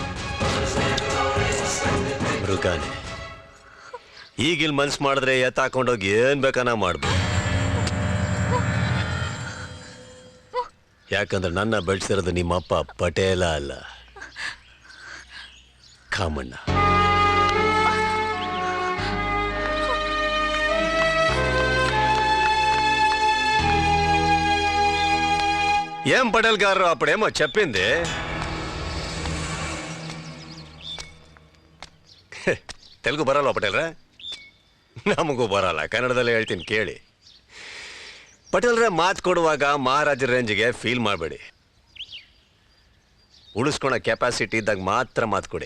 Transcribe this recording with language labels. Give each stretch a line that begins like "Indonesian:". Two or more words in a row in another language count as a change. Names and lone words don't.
Kannada: ಮೃಗಾನೆ. ಈಗಿಲ್ ಮನ್ಸ್ ಮಾಡಿದ್ರೆ ಎತ್ತಾಕೊಂಡೋಗಿ ಏನ್ ಬೇಕಾನ ಮಾಡ್ಬೋದು. ಯಾಕಂದ್ರೆ ನನ್ನ ಬೆಳೆಸಿರೋದು ನಿಮ್ಮಪ್ಪ ಪಟೇಲ ಅಲ್ಲ, ಕಾಮಣ್ಣ.
Telugu: ఏం పటేల్ గారు అప్పుడేమో చెప్పింది.
Kannada: ತೆಲುಗು ಬರಲ್ಲ ಪಟೇಲ್ರೆ? ನಮಗೂ ಬರಲ್ಲ, ಕನ್ನಡದಲ್ಲೇ ಹೇಳ್ತೀನಿ ಕೇಳಿ. ಪಟೇಲ್ರೆ, ಮಾತು ಕೊಡುವಾಗ ಮಹಾರಾಜರ ರೇಂಜ್ಗೆ ಫೀಲ್ ಮಾಡಬೇಡಿ. ಉಳಿಸ್ಕೊಳೋ ಕೆಪಾಸಿಟಿ ಇದ್ದಾಗ ಮಾತ್ರ ಮಾತು ಕೊಡಿ.